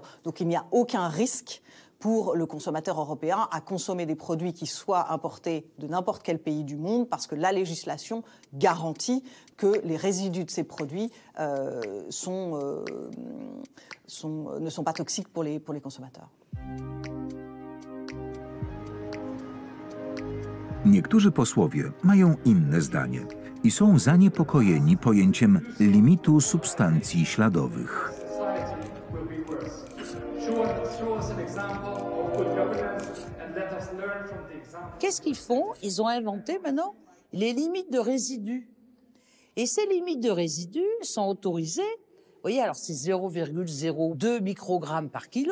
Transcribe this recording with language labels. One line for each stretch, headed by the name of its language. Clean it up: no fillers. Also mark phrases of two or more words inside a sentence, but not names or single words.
French: Donc il n'y a aucun risque pour le consommateur européen à consommer des produits qui soient importés de n'importe quel pays du monde parce que la législation garantit que les résidus de ces produits ne sont pas toxiques pour les consommateurs.
Polish: Niektórzy posłowie mają inne zdanie i są zaniepokojeni pojęciem limitu substancji śladowych.
French: Qu'est-ce qu'ils font? Ils ont inventé maintenant les limites de résidus. Et ces limites de résidus sont autorisées. Vous voyez, alors c'est 0,02 microgrammes par kilo.